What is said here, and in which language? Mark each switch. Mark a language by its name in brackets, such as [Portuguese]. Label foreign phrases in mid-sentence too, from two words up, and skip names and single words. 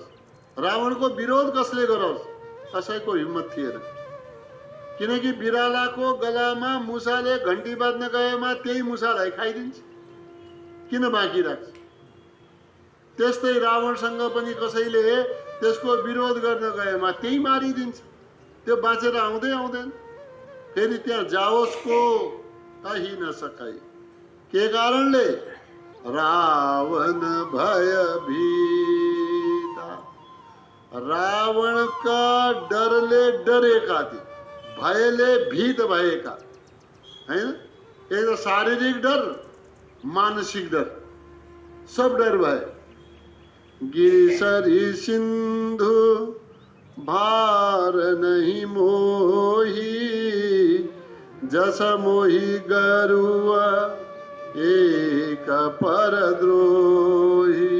[Nepali] रावणको विरोध कसले गरोस्? कसैको हिम्मत थिएन, किनकि बिरालाको गलामा मुसाले घन्टी बाँध्न गएमा त्यही मुसालाई खाइदिन्छ, किन बाँकी राख्छ? त्यस्तै रावणसँग पनि कसैले त्यसको विरोध गर्न गएमा त्यही मारिदिन्छ, त्यो बाँचेर आउँदैन। फेरि त्यहाँ जाओस् को? [Awadhi] कहि न सकै। [Nepali] के कारणले? [Awadhi] रावण भयभीता। [Nepali] रावणका डरले डरेका थिए, भयले भीत भएका, हैन? एक त शारीरिक डर, मानसिक डर, सब डर भए। [Awadhi] गिरिसरी सिंधु भार नहीं मोही, जस मोही गरुआ एक परद्रोही।